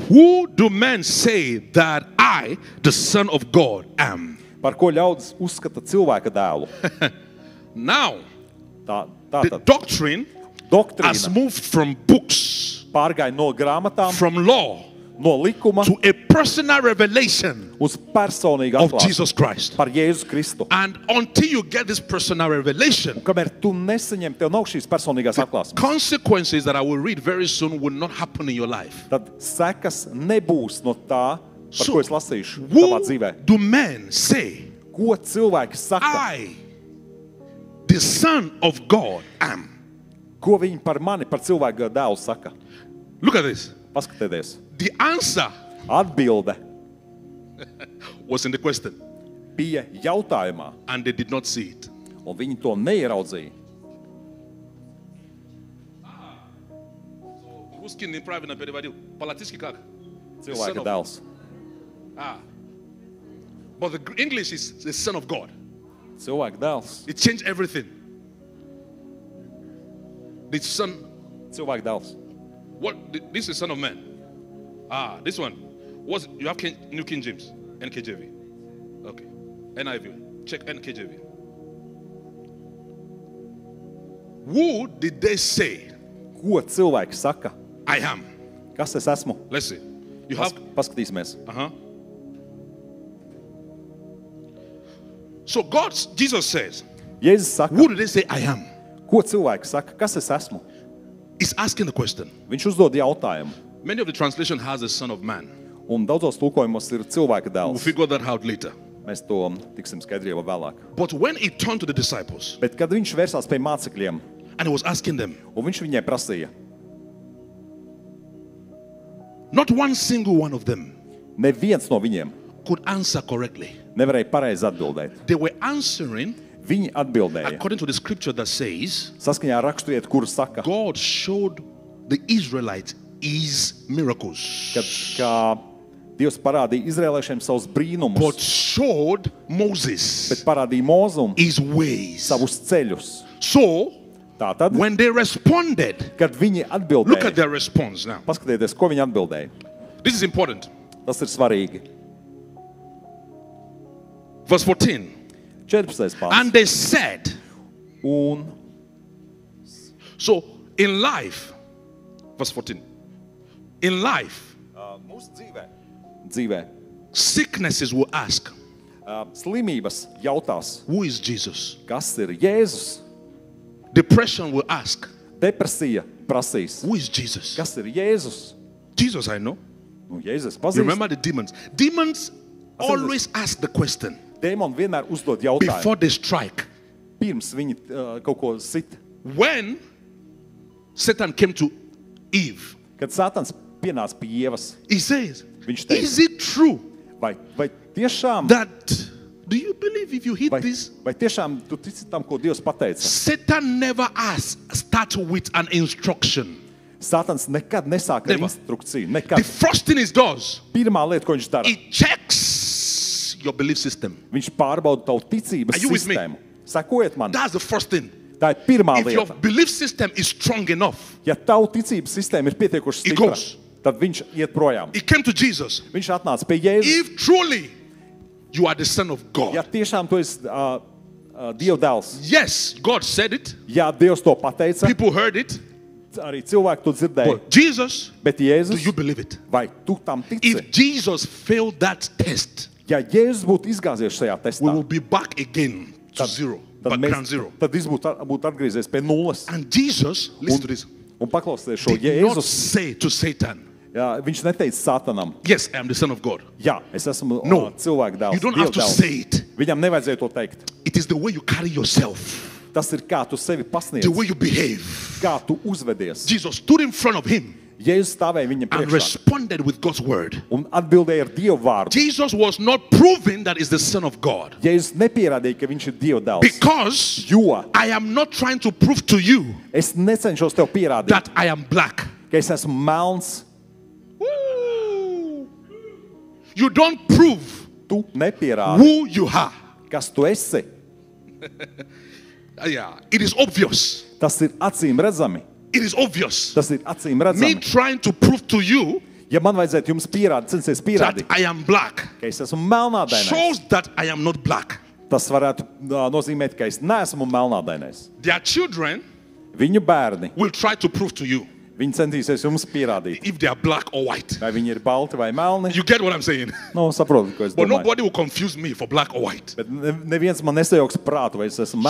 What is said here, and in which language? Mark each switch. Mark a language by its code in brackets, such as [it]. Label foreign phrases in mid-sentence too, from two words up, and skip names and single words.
[en] who do men say that I, the Son of God, am? [lv] par ko ļaudis uzskata cilvēka dēlu. [en] Now, the [lv] Tātad [en] doctrine has [lv] doktrīna [en] moved from books, [lv] pārgāja no grāmatām, [en] from law, [lv] no likuma [en] to a personal revelation [lv] uz personīgu [en] of [lv] atklāsmi [en] Jesus Christ. [lv] par Jēzu Kristu. [en] And until you get this personal revelation, [lv] Kamēr tu nesaņem, tev nav šīs personīgās atklāsmes, [en] consequences that I will read very soon will not happen in your life. [lv] tad sekas nebūs no tā, par [en] So, [lv] ko es lasīšu tavā dzīvē. [en] who do men say [lv] Ko cilvēki saka? [en] I, the Son of God, am? [lv] Ko viņi par mani, par cilvēku dēlu saka? [en] Look at this. [lv] Paskatieties. [en] The answer [lv] Atbilde [en] was in the question, [lv] bija jautājumā, [en] and they did not see it. [lv] un viņi to neieraudzīja. [ru] Русский неправильно переводил. Политический как? [lv] Cilvēka dēls. [en] But the English is the Son of God. [lv] Cilvēka dēls. [en] It changed everything. The Son, [lv] Cilvēka dēls. [en] this is Son of Man. This one. You have New King James, NKJV. Okay. NIV. Check NKJV. Who did they say [lv] Ko cilvēki saka? [en] I am? [lv] Kas es esmu? [en] Let's see. You have. [lv] Paskatīsimies. [en] So Jesus says, [lv] Jēzus saka, [en] who do they say I am? [lv] ko cilvēki saka, kas es esmu? [en] He's asking the question. [lv] Viņš uzdod jautājumu. [en] Many of the translation has the Son of Man. [lv] Un daudzos tulkojumos ir cilvēka [en] We'll [lv] dēls. [en] figure that out later. [lv] Mēs to tiksim skaidrībā vēlāk. [en] But when he turned to the disciples [lv] Bet kad viņš vērsās pie mācekļiem, [en] and he was asking them, [lv] un viņš viņai prasīja, [en] not one single one of them [lv] neviens no viņiem [en] could answer correctly. [lv] nevarēja pareizi atbildēt. [en] They were answering [lv] Viņi atbildēja [en] according to the scripture that says, [lv] saskaņā ar raksturiet, kur saka, [en] God showed the Israelites his miracles, [lv] ka Dievs parādīja izrēliešiem savus brīnumus, [en] but showed [lv] bet [en] Moses [lv] parādīja Mozumu [en] his ways. [lv] savus ceļus. [en] So, [lv] Tātad, [en] when they responded, [lv] kad viņi [en] look at [lv] atbildēja, [en] their response now. [lv] paskatieties, ko viņi atbildēja. [en] This is important. [lv] Tas ir svarīgi. [en] Verse 14. [lv] 14. pāns. [en] And they said, [lv] Un [en] so in life, verse 14, in life, [lv] mūsu dzīvē [en] sicknesses will ask, [lv] slimības jautās, [en] who is Jesus? [lv] kas ir Jēzus? [en] Depression will ask, [lv] Depresija prasīs, [en] who is Jesus? [lv] kas ir Jēzus? [en] Jesus, I know. [lv] Nu, Jēzus [en] You [lv] pazīst. [en] remember the demons? Demons always ask the question [lv] Dēmoni vienmēr uzdod jautājumu, [en] before they strike. [lv] pirms viņi kaut ko sit. [en] When Satan came to Eve, [lv] Kad Sātans pienāca pie Ievas, [en] he says, [lv] viņš teica, [en] is it true [lv] vai tiešām, [en] that, do you believe if you hit [lv] vai [en] this? [lv] tiešām tu tici tam, ko Dievs pateica? [en] Satan never start with an instruction. [lv] Sātans nekad nesāk ar [en] Never. [lv] instrukciju. [en] The [lv] Nekad. [en] first thing he does, [lv] Pirmā lieta, ko viņš dara, [en] he checks your belief system. [lv] viņš pārbauda tavu ticības [en] Are you with me? [lv] sistēmu. Sekojiet man. [en] That's the first thing. [lv] Tā ir pirmā [en] If your [lv] lieta. [en] belief system is strong enough, [lv] Ja tavu ticības sistēma ir pietiekuši [en] He [lv] stipra, [en] goes. [lv] tad viņš iet projām. [en] he came to Jesus. [lv] Viņš atnāca pie Jēzus. [en] If truly you are the Son of [lv] Ja [en] God, [lv] tiešām tu esi Dieva dēls, [en] yes, God said it, [lv] ja Dievs to pateica, [en] people heard it, [lv] arī cilvēki to dzirdēja, [en] but Jesus, [lv] bet [en] do [lv] Jēzus, [en] you believe it? [lv] vai tu tam tici? [en] If Jesus failed that test, [lv] Ja Jēzus būtu izgāzies šajā [en] we [lv] testā, [en] will be back again to zero, [lv] tad [en] background zero. [lv] tad viņš būtu atgriezies pie nulles. [en] And Jesus, listen to this, [lv] Un paklausieties šo [en] did not [lv] Jēzus. [en] say to Satan, [lv] Jā, viņš neteica Sātanam, [en] yes, I am the Son of God. [lv] jā, es esmu [en] No. [lv] cilvēka dēls. [en] You don't [lv] Dieva [en] have to [lv] dēls. [en] say it. [lv] Viņam nevajadzēja to teikt. [en] It is the way you carry yourself, [lv] Tas ir kā tu sevi pasniedz, [en] the way you behave. [lv] kā tu uzvedies. [en] Jesus stood in front of him [lv] Jēzus stāvēja viņam [en] and [lv] priekšā [en] responded with God's word. [lv] un atbildēja ar Dievu vārdu. [en] Jesus was not proving that he's the Son of God, [lv] Jēzus nepierādīja, ka viņš ir Dieva dēls. [en] because [lv] Jo [en] I am not trying to prove to you [lv] es necenšos tev pierādīt, [en] that I am black. [lv] ka es esmu melns. [en] Woo! You don't prove [lv] Tu nepierādi, [en] who you are. [lv] kas tu esi. [en] Yeah, it is obvious. [lv] Tas ir acīm redzami. [en] It is obvious. [lv] Tas ir acīm [en] Me [lv] redzami. [en] trying to prove to you [lv] Ja man vajadzētu jums pierādīt, censties [en] that [lv] pierādīt, [en] I am black [lv] ka es esmu melnādainais, [en] shows that I am not black. [lv] tas varētu nozīmēt, ka es neesmu melnādainais. [en] Their children [lv] Viņu bērni, [en] will try to prove to you [lv] viņi centīsies jums pierādīt, [en] if they are black or white. [lv] vai viņi ir balti vai melni. [en] You get what I'm saying? [lv] Nu, saprotu, ko es [en] But [lv] domāju. [en] nobody will confuse me for black or white. [lv] Bet neviens man nesajauks prātu, vai es esmu